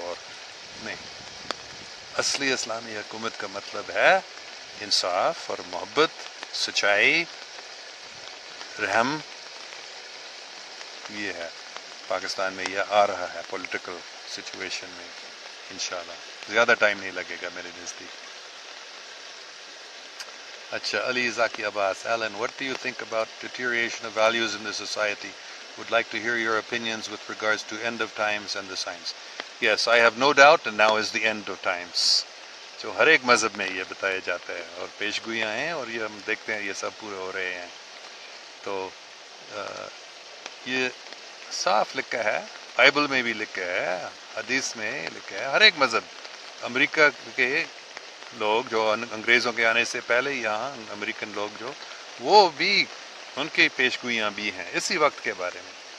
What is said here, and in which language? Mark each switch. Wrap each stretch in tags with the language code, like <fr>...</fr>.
<ur>اور نہیں، اصلی اسلامی حکومت کا مطلب ہے انصاف اور محبت، سچائی، رحم. یہ ہے پاکستان میں، یہ آ رہا ہے پولیٹیکل سچویشن میں. انشاءاللہ زیادہ ٹائم نہیں لگے گا میرے نزدیک. اچھا، علی ذاکی عباس.</ur> <en>Alan, what do you think about deterioration of values in the society? Would like to hear your opinions with regards to end of times and the signs. Yes, I have no doubt, and now is the end of times.</en> <ur>جو ہر ایک مذہب میں یہ بتایا جاتا ہے، اور پیشگوئیاں ہیں، اور یہ ہم دیکھتے ہیں یہ سب پورے ہو رہے ہیں. تو یہ صاف لکھا ہے، بائبل میں بھی لکھا ہے، حدیث میں لکھا ہے. ہر ایک مذہب، امریکہ کے لوگ جو انگریزوں کے آنے سے پہلے یہاں امریکن لوگ جو، وہ بھی ان کی پیشگوئیاں بھی ہیں اسی وقت کے بارے میں.</ur>